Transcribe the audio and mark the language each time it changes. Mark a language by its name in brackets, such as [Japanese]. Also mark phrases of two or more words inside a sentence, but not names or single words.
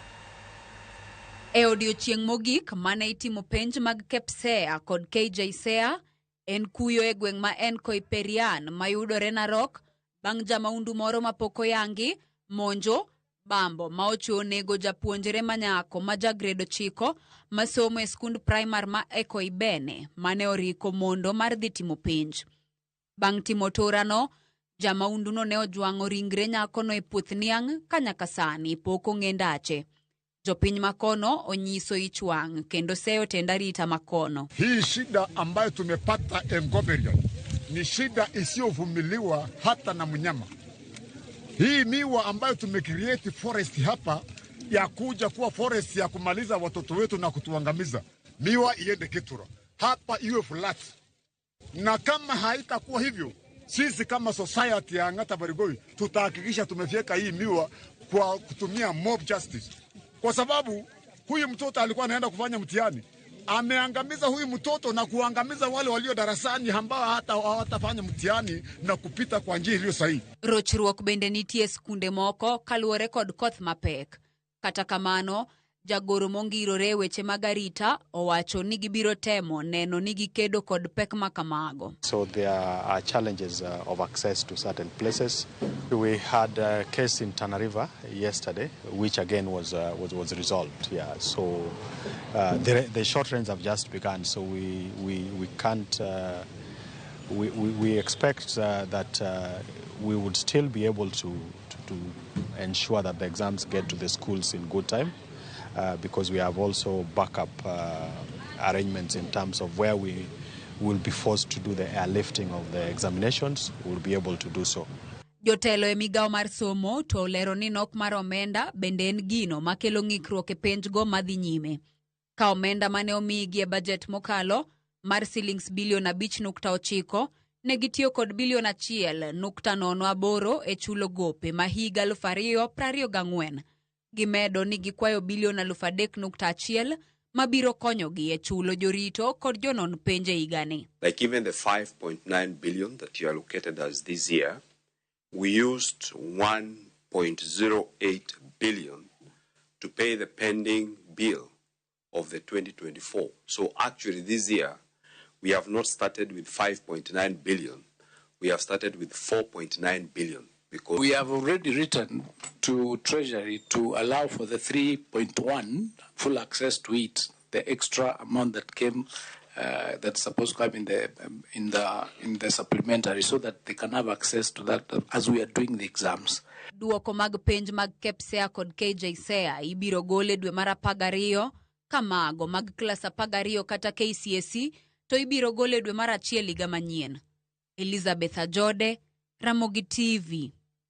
[Luo (Kenya and Tanzania)] E odiochieng' mogik mane itimo penj mag KPSEA kod KJSEA en kuyo e gweng' ma en Koiperian mayudore Narok bang' jamaundu moro mapok oyangi monjo bambo ma ocho nego japuonjre manyako ma gred 9 masomo e skund primar ma Koibene mane oriko mondo mar dhi timo penj. Bang' timo tura no, jamaundu no ne ojwang'o ringre nyako no e puoth niang' ka nyaka sani pok ong'e ndache. Jopiny makono onyiso ichwang' kendo seyo tenda rita makono. [Swahili] Hii shida ambayo tumepata Koiperian ni shida isiyovumiliwa hata na mnyama. Hii miwa ambayo tumecreate forest hapa ya kuja kuwa forest ya kumaliza watoto wetu na kutuangamiza. Miwa iende Kitura. Hapa iwe flat. Na kama haitakuwa hivyo, sisi kama society ya Angata Barekoi tutahakikisha tumefyeka hii miwa kwa kutumia [English] mob justice. [Swahili] Kwa sababu huyu mtoto alikuwa anaenda kufanya mtihani. Ameangamiza huyu mtoto na kuangamiza wale walio darasani ambao hata hawatafanya mtihani na kupita kwa njia iliyo sahihi. [Luo (Kenya and Tanzania)] Rochruok bende nitie skunde moko kaluwore kod koth mapek. Kata kamano, jagoro mongirore weche mag arita owacho ni gibiro temo neno ni gikedo kod pek makamago. [English] So there are challenges of access to certain places. We had a case in Tana River yesterday, which again was resolved. Yeah, so the short rains have just begun, so we can't. We expect that we would still be able to ensure that the exams get to the schools in good time, because we have also backup arrangements in terms of where we will be forced to do the airlifting of the examinations. We'll be able to do so. [Luo (Kenya and Tanzania)] Jotelo e migawo mar somo to olero ni nok mar omenda bende en gino makelo ng'ikruok e penj go madhi nyime. Ka omenda mane omigi e budget mokalo mar shillings bilion 5.9 ne gitiyo kod bilion 1.08 e chulo gope ma higa 2024. Gimedo ni gikwayo bilion 3.1 mabiro konyogi e chulo jorito kod jonon penje higani. [English] Like even the 5.9 billion that you allocated us this year, we used 1.08 billion to pay the pending bill of the 2024. So actually this year, we have not started with 5.9 billion. We have started with 4.9 billion. Because we have already written to Treasury to allow for the 3.1 full access to it, the extra amount that came that's supposed to come in the supplementary, so that they can have access to that as we are doing the exams. [Luo (Kenya and Tanzania)] Duoko mag penj mag KPSEA kod KJSEA ibiro gole dwe mar 12, kamago mag klas 12 kata KCSE to ibiro gole dwe mar 1 higa manyien. Elizabeth Ajode, Ramogi TV.